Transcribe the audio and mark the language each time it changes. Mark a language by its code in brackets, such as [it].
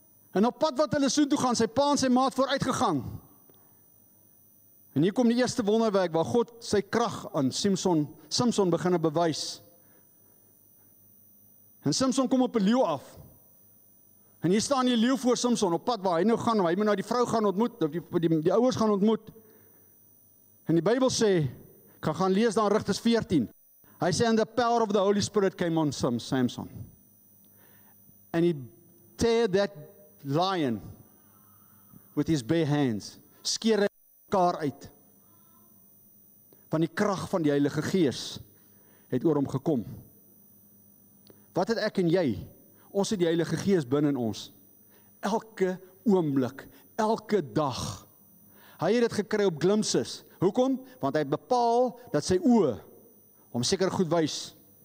[af] En op pad wat hulle soontoe gaan, sy pa en sy maat vooruit gegaan. En hier kom die eerste wonderwerk waar God sy krag aan Samson begin bewys. En Samson kom op 'n leeu af. En hier staan die leeu voor Samson op pad waar hy nou gaan, hy moet nou die vrou gaan ontmoet, of die ouers gaan ontmoet. En die Bybel sê, ek gaan lees dan Rigters 14. Hy sê, [en] and the power of the Holy Spirit came on Samson. And he tear that lion with his bare hands. [af] Skeer hy mekaar uit. Van die krag van die Heilige Gees het oor hom gekom. Wat het ek en jy? Ons het die Heilige Gees binne in ons. Elke oomblik, elke dag. Hy het dit gekry op glimpses. Hoekom? Want hy het bepaal dat sy oë hom seker goed wys.